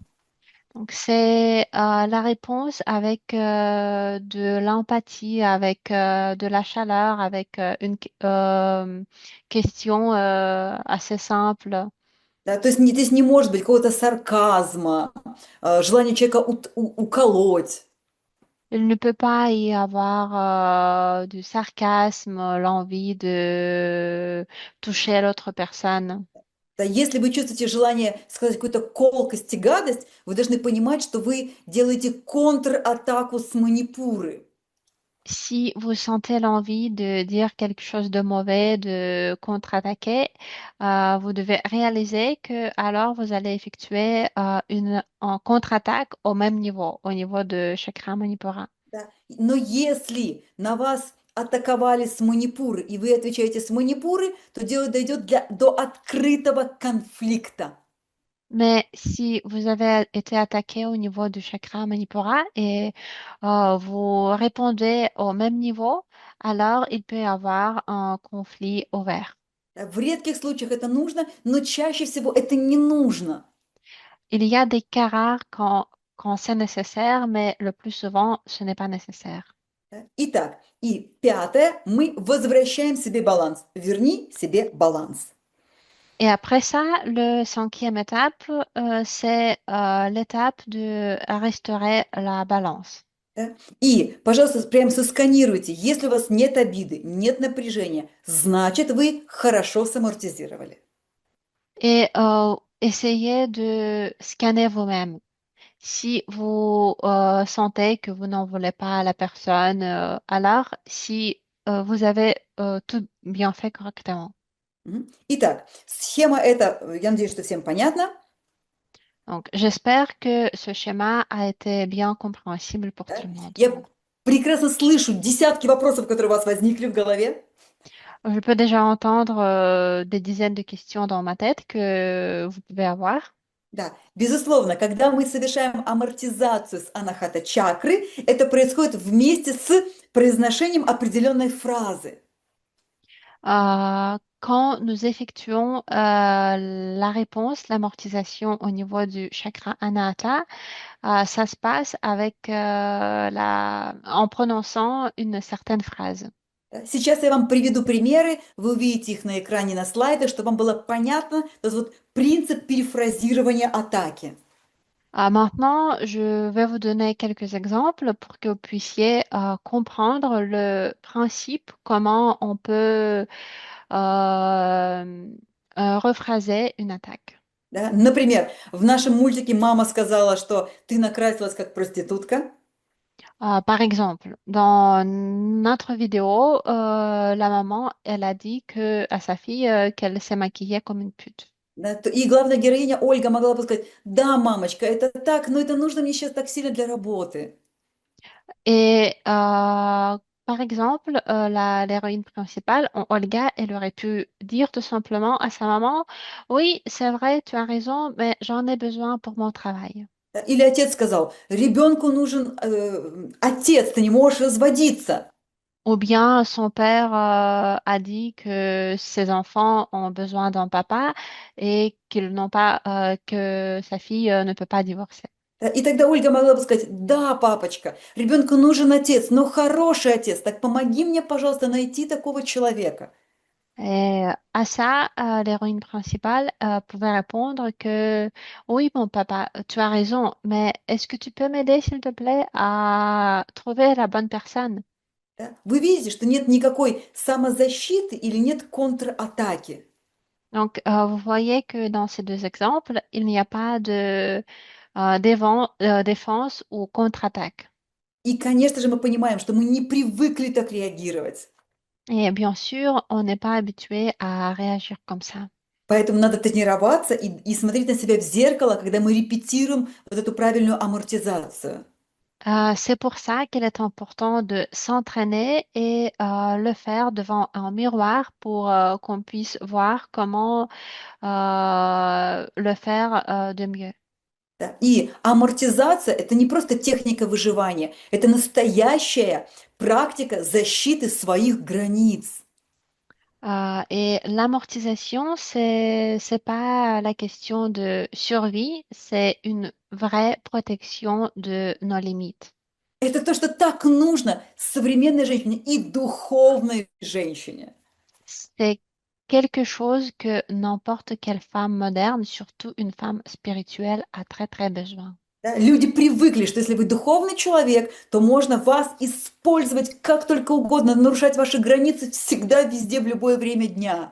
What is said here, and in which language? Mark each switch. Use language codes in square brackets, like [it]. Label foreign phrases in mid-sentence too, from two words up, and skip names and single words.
[fr] Donc, c'est la réponse avec de l'empathie, avec de la chaleur, avec une question assez simple. [ru] Да, то есть здесь не может быть какого-то сарказма, желания человека уколоть. [fr] Il ne peut pas y avoir du sarcasme, l'envie de toucher l'autre personne. [ru] Да, если вы чувствуете желание сказать какую-то колкость и гадость, вы должны понимать, что вы делаете контратаку с Манипуры. [fr] Si vous sentez l'envie de dire quelque chose de mauvais, de contre-attaquer, vous devez réaliser que alors vous allez effectuer en contre-attaque au même niveau, au niveau de chakra Manipura. [ru] Да. Но если на вас атаковали с Манипуры, и вы отвечаете с Манипуры, то дело дойдет до открытого конфликта. [fr] Mais si vous avez été attaqué au niveau du chakra Manipura et vous répondez au même niveau, alors il peut y avoir un conflit ouvert. [ru] В редких случаях это нужно, но чаще всего это не нужно. [fr] Il y a des cas rares quand c'est nécessaire, mais le plus souvent, ce n'est pas nécessaire. [ru] Итак, и пятое, мы возвращаем себе баланс. Верни себе баланс. [fr] Et après ça, le cinquième étape, c'est l'étape de restaurer la balance. [ru] Да? И, пожалуйста, прям сосканируйте. Если у вас нет обиды, нет напряжения, значит, вы хорошо самортизировали. [fr] Et essayez de scanner vous-même. Si vous sentez que vous n'en voulez pas à la personne, alors si vous avez tout bien fait correctement. [ru] Итак, схема эта, я надеюсь, что всем понятна. [fr] Donc, j'espère que ce schéma a été bien compréhensible pour [ru] Да? [fr] tout le monde. [ru] Я прекрасно слышу десятки вопросов, которые у вас возникли в голове. [fr] Je peux déjà entendre des dizaines de questions dans ma tête que vous pouvez avoir. [ru] Да, безусловно, когда мы совершаем амортизацию с анахата чакры, это происходит вместе с произношением определенной фразы. [fr] Quand nous effectuons la réponse, l'amortisation au niveau du chakra Anahata, ça se passe avec en prononçant une certaine phrase. [ru] Сейчас я вам приведу примеры, вы увидите их на экране на слайдах, чтобы вам было понятно этот вот принцип перефразирования атаки. [fr] Maintenant, je vais vous donner quelques exemples pour que vous puissiez comprendre le principe, comment on peut rephraser une attaque. [ru] Да? Например, в нашем мультике мама сказала, что ты накрасилась как проститутка. [fr] Par exemple, dans notre vidéo, la maman, elle a dit à sa fille qu'elle s'est maquillée comme une pute. [ru] Да, и главная героиня Ольга могла бы сказать, да, мамочка, это так, но это нужно мне сейчас так сильно для работы. [fr] Et par exemple, l'héroïne principale, Olga, elle aurait pu dire tout simplement à sa maman, oui, c'est vrai, tu as raison, mais j'en ai besoin pour mon travail. [ru] Да, или отец сказал, ребенку нужен отец, ты не можешь разводиться. [fr] Ou bien son père a dit que ses enfants ont besoin d'un papa et qu'ils n'ont pas, que sa fille ne peut pas divorcer. [ru] Да, и тогда Ольга могла бы сказать, да, папочка, ребенку нужен отец, но хороший отец, так помоги мне, пожалуйста, найти такого человека. [fr] Et à ça, l'héroïne principale pouvait répondre que oui, mon papa, tu as raison, mais est-ce que tu peux m'aider, s'il te plaît, à trouver la bonne personne? [ru] Да? Вы видите, что нет никакой самозащиты или нет контратаки. [fr] Donc, vous voyez que dans ces deux exemples, il n'y a pas de défense ou contre-attaque. [ru] И, конечно же, мы понимаем, что мы не привыкли так реагировать. [fr] Et bien sûr, on n'est pas habitué à réagir comme ça. [ru] Поэтому надо тренироваться и смотреть на себя в зеркало, когда мы репетируем вот эту правильную амортизацию. [fr] C'est pour ça qu'il est important de s'entraîner et le faire devant un miroir pour qu'on puisse voir comment le faire de mieux. [ru] Да. И амортизация– это не просто техника выживания, это настоящая практика защиты своих границ. [fr] Et l'amortisation, c'est pas la question de survie, c'est une vraie protection de nos limites. [ru] Это то, что так нужно современной женщине и духовной женщине. [fr] C'est quelque chose que n'importe quelle femme moderne, surtout une femme spirituelle, a très très besoin. [ru] Да, люди привыкли, что если вы духовный человек, то можно вас использовать как только угодно, нарушать ваши границы всегда, везде, в любое время дня.